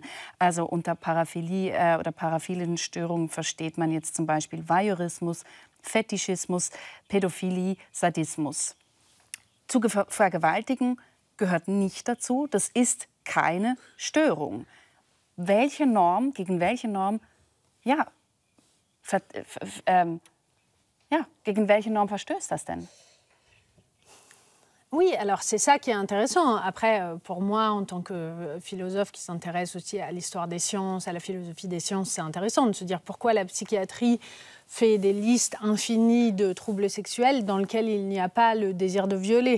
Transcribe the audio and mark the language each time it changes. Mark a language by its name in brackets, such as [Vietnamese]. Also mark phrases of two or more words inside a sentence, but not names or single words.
[German] Also unter Paraphilie oder paraphilen Störungen versteht man jetzt zum Beispiel Voyeurismus, Fetischismus, Pädophilie, Sadismus. Zu vergewaltigen gehört nicht dazu. Das ist keine Störung. Gegen welche Norm, gegen welche Norm verstößt das denn? [French] Oui, alors c'est ça qui est intéressant. Après, pour moi, en tant que philosophe qui s'intéresse aussi à l'histoire des sciences, à la philosophie des sciences, c'est intéressant de se dire pourquoi la psychiatrie fait des listes infinies de troubles sexuels dans lesquels il n'y a pas le désir de violer.